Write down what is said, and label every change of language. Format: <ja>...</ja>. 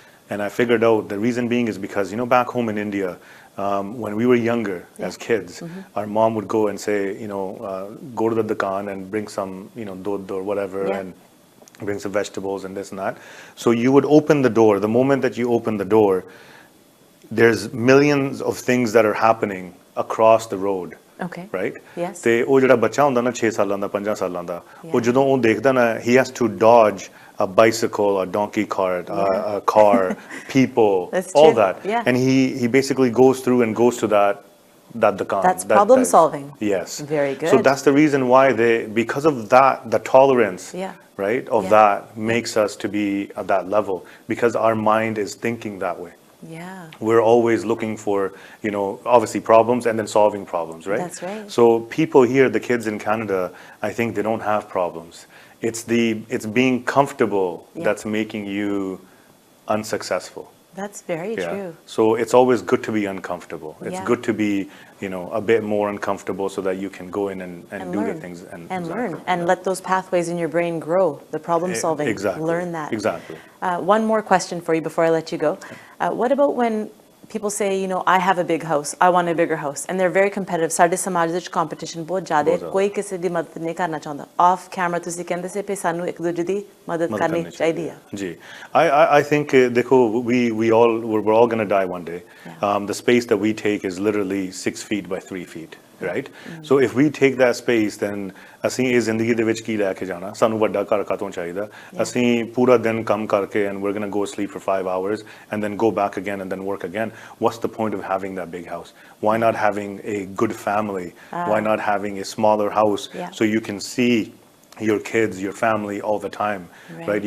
<en>And I figured out the reason being is because, back home in India, when we were younger as kids, our mom would go and say, go to the dukaan and bring some, dodh or whatever, and bring some vegetables and this and that. So you would open the door. The moment that you open the door, there's millions of things that are happening across the road. Okay. Right? Yes.</en> <pa>ਤੇ ਉਹ ਜਿਹੜਾ ਬੱਚਾ ਹੁੰਦਾ ਨਾ 6 ਸਾਲਾਂ ਦਾ 5 ਸਾਲਾਂ ਦਾ, ਉਹ ਜਦੋਂ ਉਹ ਦੇਖਦਾ ਨਾ,</pa> <en>he has to dodge a bicycle, a donkey cart, a car, people, all that. And he basically goes through and goes to that dukaan. That's problem solving. Yes. Very good. So that's the reason why because of that, the tolerance, right, of that makes us to be at that level, because our mind is thinking that way. Yeah. We're always looking for, obviously problems and then solving problems, right? That's right. So people here, the kids in Canada, I think they don't have problems. It's being comfortable that's making you unsuccessful. That's very true. So it's always good to be uncomfortable. It's good to be, a bit more uncomfortable so that you can go in and do the things and learn and let those pathways in your brain grow. The problem solving. Exactly. Learn that. Exactly. One more question for you before I let you go. What about when people say, I have a big house, I want a bigger house, and they're very competitive.</en> <pa>ਸਾਡੇ ਸਮਾਜ ਵਿੱਚ competition ਬਹੁਤ ਜ਼ਿਆਦਾ ਹੈ, ਕੋਈ ਕਿਸੇ ਦੀ ਮਦਦ ਨਹੀਂ ਕਰਨਾ ਚਾਹੁੰਦਾ. Off camera ਤੁਸੀਂ ਕਹਿੰਦੇ ਸੀ ਕਿ ਸਾਨੂੰ ਇੱਕ ਦੂਜੇ ਦੀ ਮਦਦ ਕਰਨੀ ਚਾਹੀਦੀ ਹੈ.</pa> <en>ਜੀ, I think ਦੇਖੋ, we're all going to die one day. The space that we take is literally 6 feet by 3 feet. Right? So if we take that space, then</en> <pa>ਅਸੀਂ ਇਹ ਜ਼ਿੰਦਗੀ ਦੇ ਵਿੱਚ ਕੀ ਲੈ ਕੇ ਜਾਣਾ? ਸਾਨੂੰ ਵੱਡਾ ਘਰ ਕਾਹਤੋਂ ਚਾਹੀਦਾ? ਅਸੀਂ ਪੂਰਾ ਦਿਨ ਕੰਮ ਕਰਕੇ</pa> <en>and we're going to go sleep for 5 hours and then go back again and then work again. What's the point of having that big house? Why not having a good family? Why not having a smaller house so you can see your kids, your family all the time, right?</en>